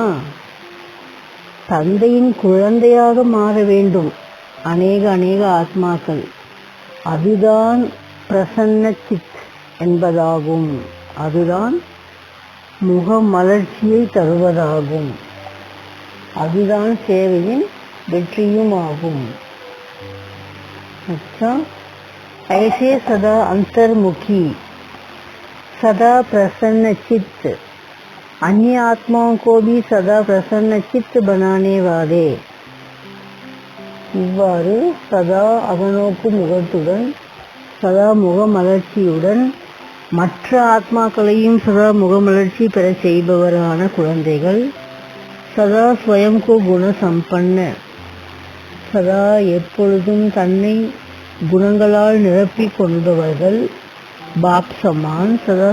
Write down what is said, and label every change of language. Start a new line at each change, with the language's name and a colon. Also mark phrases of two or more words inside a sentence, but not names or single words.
Tamil: தந்தையின் குழந்தையாக மாற வேண்டும் அநேக ஆத்மாக்கள். அதுதான் பிரசன்ன சித் என்பதாகும். அதுதான் முகமலர்ச்சியை தருவதாகும். அதுதான் சேவையின் வெற்றியும் ஆகும்.
Hindi: अच्छा, ऐसे सदा अंतर्मुखी, सदा प्रसन्न चित्त, अन्य आत्माओं को भी सदा प्रसन्न चित्त बनाने वाले.
Tamil: இவ்வாறு சதா அகநோக்கு முகத்துடன், சதா முகமலர்ச்சியுடன் மற்ற ஆத்மாக்களையும் சதா முகமலர்ச்சி பெற செய்பவரான குழந்தைகள், சதா ஸ்வயம்
Hindi: को गुण सम्पन्न,
Tamil: சதா எப்பொழுதும் தன்னை குணங்களால் நிரப்பிக் கொண்டவர்கள்,
Hindi: बाप समान सदा